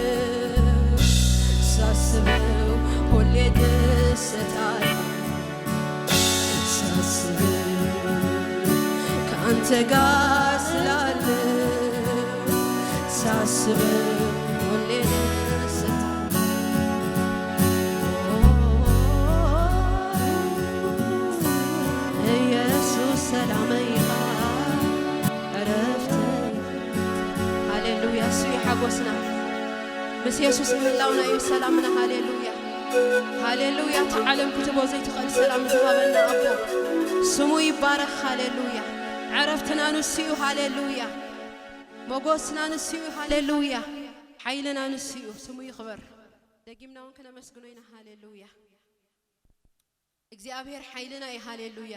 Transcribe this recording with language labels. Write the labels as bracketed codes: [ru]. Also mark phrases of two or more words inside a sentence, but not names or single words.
[am] ሳስበው ሁሌ ደስታለሁ ሳስበው ከአንተ ጋር ስላለ ሳስበው ሁሌ ኢየሱስ ሰላመይኻ [ti] ዕረፍተይ ሃሌሉያ እሱ ይሓጎስና ምስ ኢየሱስ ምህላውና እዩ ሰላምና ሃሌሉያ ሃሌሉያ ተዓለም ክትቦ ዘይትኽእል ሰላም ዝሃበና ኣቦ ስሙ ይባረኽ ሃሌሉያ ዕረፍትና ንሱ እዩ ሃሌሉያ ሞጎስና ንሱ እዩ ሃሌሉያ ሓይልና ንሱ እዩ ስሙ ይኽበር ደጊምና እውን ክነመስግኖ ኢና ሃሌሉያ እግዚአብሔር ሓይልና እዩ ሃሌሉያ